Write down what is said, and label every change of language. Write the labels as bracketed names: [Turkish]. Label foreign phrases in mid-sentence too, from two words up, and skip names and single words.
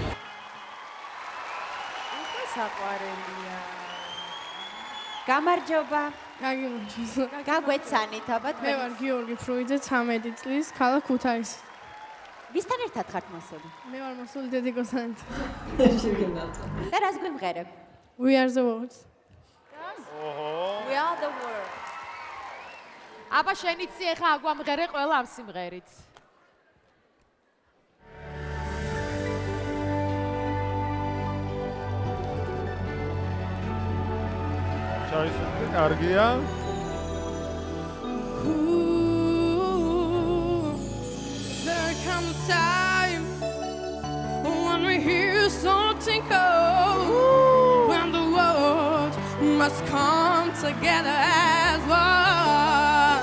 [Georgian] უკვე საყვარელია. გამარჯობა. გაგიმარჯობა. გაგვეცანით აბა მე ვარ გიორგი ფრუიძე 13 წლის ქალაქ ქუთაისი. ვისთან ერთად ხართ მოსული? მე ვარ მოსული დედიკოსთან. და რას გვიმღერებ? [English] We are the world. We are the world. [Georgian] აბა შენიცი ახლა აგვამღერე ყველა ამ სიმღერით. ჩაისვენე, კარგია. [English] There comes a time when we hear something cold, when the world must come together as one.